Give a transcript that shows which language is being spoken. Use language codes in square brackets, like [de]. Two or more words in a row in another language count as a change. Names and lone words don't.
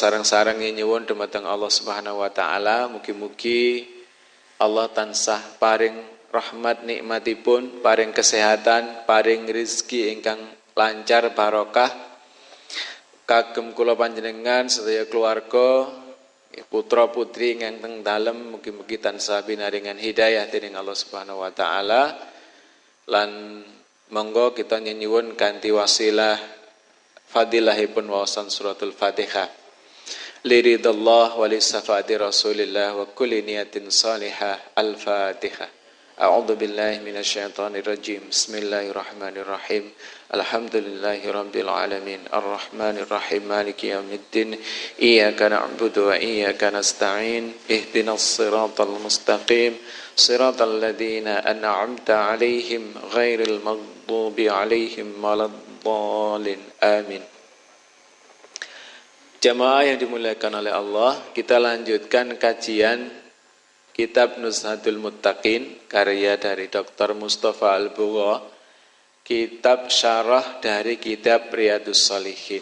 [jv] sareng-sareng nyuwun dumateng [ar] الله سبحانه وتعالى [jv] mugi-mugi Allah tansah paring rahmat nikmatipun, paring kesehatan, paring rezeki ingkang lancar barokah kagem kula panjenengan sedaya keluarga, putra putri ingkang teng dalem mugi-mugi tansah pinaringan hidayah dening [ar] الله سبحانه وتعالى. [jv] Lan monggo kita nyuwun kanthi wasilah fadilahipun wawasan suratul Fatihah. [ar] لرضا الله ولشفاعة رسول الله وكل نية صالحة. Al-Fatihah. أعوذ بالله من الشيطان الرجيم بسم الله الرحمن الرحيم. الحمد لله رب العالمين. الرحمن الرحيم مالك يوم الدين. إياك نعبد وإياك نستعين اهدنا الصراط المستقيم. صراط الذين أنعمت عليهم غير المغضوب عليهم ولا الضالين. Amin. [id] Jamaah yang dimuliakan oleh Allah, kita lanjutkan kajian Kitab Nuzhatul Muttaqin, karya dari Dr. Mustafa Al-Bugha, kitab syarah dari kitab Riyadhus Shalihin.